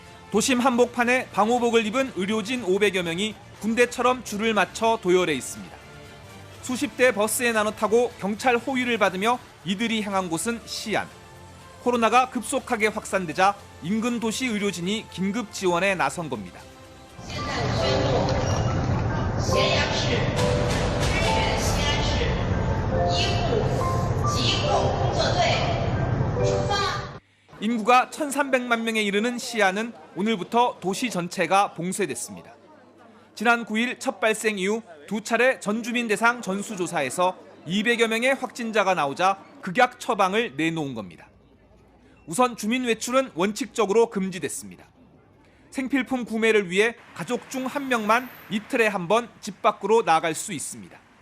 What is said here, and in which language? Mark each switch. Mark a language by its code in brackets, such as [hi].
[ko] 도심 한복판에 방호복을 입은 의료진 500여 명이 군대처럼 줄을 맞춰 도열해 있습니다. 수십 대 버스에 나눠 타고 경찰 호위를 받으며 이들이 향한 곳은 시안. 코로나가 급속하게 확산되자 인근 도시 의료진이 긴급 지원에 나선 겁니다. [zh] 咸阳市支援西安市医护疾控工作队出发。 [ko] 인구가 1,300만 명에 이르는 시안은 오늘부터 도시 전체가 봉쇄됐습니다. 지난 9일 첫 발생 이후 두 차례 전주민 대상 전수조사에서 200여 명의 확진자가 나오자 극약 처방을 내놓은 겁니다. 우선 주민 외출은 원칙적으로 금지됐습니다. 생필품 구매를 위해 가족 중 한 명만 이틀에 한 번 집 밖으로 나갈 수 있습니다.